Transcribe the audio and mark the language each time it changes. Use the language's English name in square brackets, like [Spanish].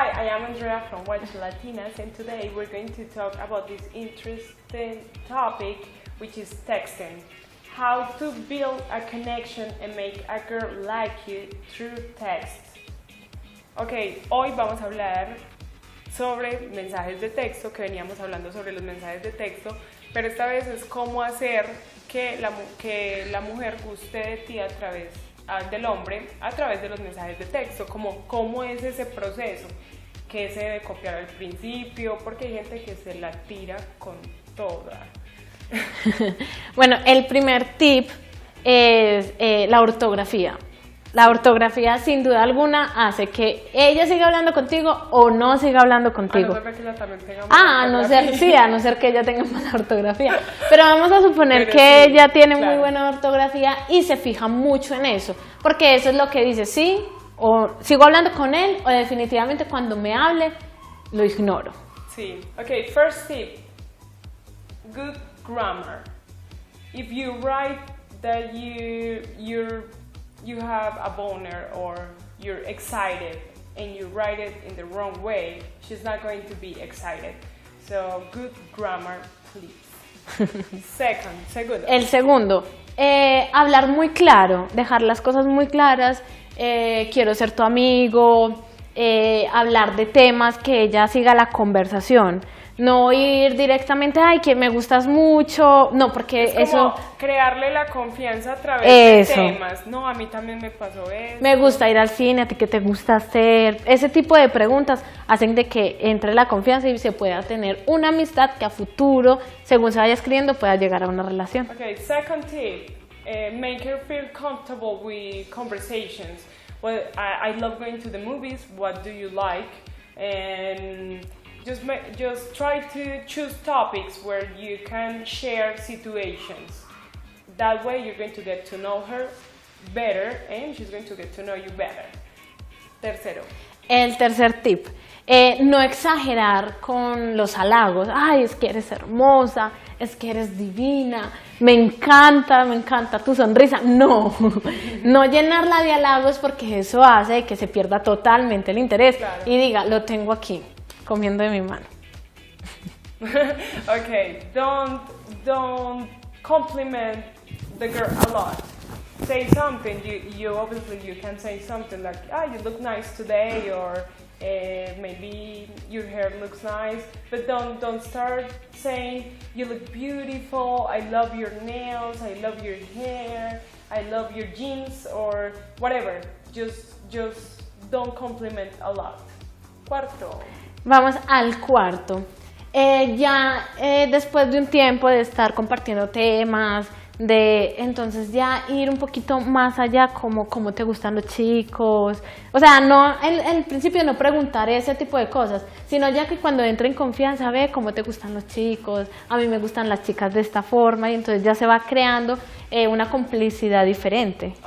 [English] Andrea from Watch Latinas, and today we're going to talk about this interesting topic, which is texting. How to build a connection and make a girl like you through text. [Spanish] Ok, hoy vamos a hablar sobre mensajes de texto, que veníamos hablando sobre los mensajes de texto, pero esta vez es cómo hacer que la mujer guste de ti a través del hombre a través de los mensajes de texto, como cómo es ese proceso, que se debe copiar al principio, porque hay gente que se la tira con toda. Bueno, el primer tip es la ortografía. La ortografía sin duda alguna hace que ella siga hablando contigo o no siga hablando contigo. A no ser que ella también tenga mala ortografía. A no ser que ella tenga mala ortografía. Pero vamos a suponer Pero que sí, ella tiene claro, muy buena ortografía y se fija mucho en eso. Porque eso es lo que dice, sí, o sigo hablando con él, o definitivamente cuando me hable, lo ignoro. Sí, [English] ok, first tip, good grammar. If you write that you have a boner or you're excited and you write it in the wrong way, she's not going to be excited. So, good grammar, please. [Spanish] Segundo. El segundo, hablar muy claro, dejar las cosas muy claras, quiero ser tu amigo, hablar de temas que ella siga la conversación. No ir directamente, ay, que me gustas mucho, no, porque es como eso... crearle la confianza a través de temas, no, a mí también me pasó eso. Me gusta ir al cine, a ti qué te gusta hacer, ese tipo de preguntas hacen de que entre la confianza y se pueda tener una amistad que a futuro, según se vaya escribiendo, pueda llegar a una relación. [English] Okay, second tip, make her feel comfortable with conversations. Well, I love going to the movies, what do you like? And just try to choose topics where you can share situations. That way you're going to get to know her better and she's going to get to know you better. [Spanish] Tercero. El tercer tip, no exagerar con los halagos. Ay, es que eres hermosa, es que eres divina, me encanta tu sonrisa. No, no llenarla de halagos porque eso hace que se pierda totalmente el interés. Claro. Y diga, lo tengo aquí, comiendo de mi mano. [English] Okay, don't compliment the girl a lot. Say something. You obviously you can say something like, you look nice today, or maybe your hair looks nice. But don't start saying you look beautiful. I love your nails. I love your hair. I love your jeans, or whatever. Just don't compliment a lot. [Spanish] Cuarto. Vamos al cuarto. Después de un tiempo de estar compartiendo temas, entonces ya ir un poquito más allá, como cómo te gustan los chicos. O sea, no en el principio no preguntar ese tipo de cosas, sino ya que cuando entre en confianza, ve cómo te gustan los chicos, a mí me gustan las chicas de esta forma, y entonces ya se va creando una complicidad diferente.